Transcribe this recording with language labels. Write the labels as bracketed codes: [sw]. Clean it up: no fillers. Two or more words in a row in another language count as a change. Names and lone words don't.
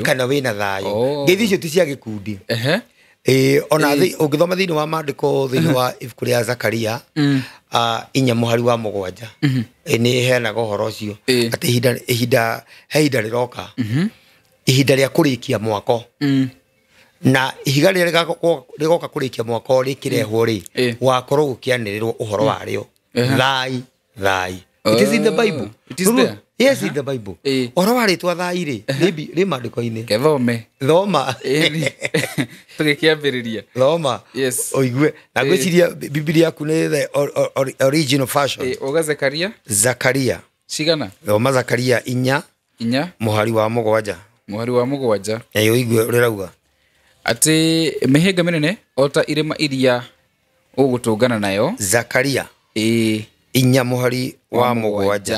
[ki] ngeithi icio ti cia gikundi ona ungithoma thiini wa mandiko thiini wa ibuku ria Zakaria inya muhari wa mugwanja ni heanaga uhoro ucio ati ihinda riroka ihinda ria kurikia mwako na ihiga rigoka kurikia mwako rikirehwo ri wakorwo gukianirirwo uhoro wario thai [en] it is in the Bible. It is there. Yes, in the Bible. [ki] Uhoro wa ritwa thai ri mandiko-ini thoma tugikiambiriria thoma oigue na gwiciria Biblia yaku ni [en] the original version [ki] oga Zakaria cigana thoma Zakaria inya muhari wa mugwanja oigue urauga ati mihinga minene ota irima iria ugutungana nayo Zakaria inya muhari wa mugwanja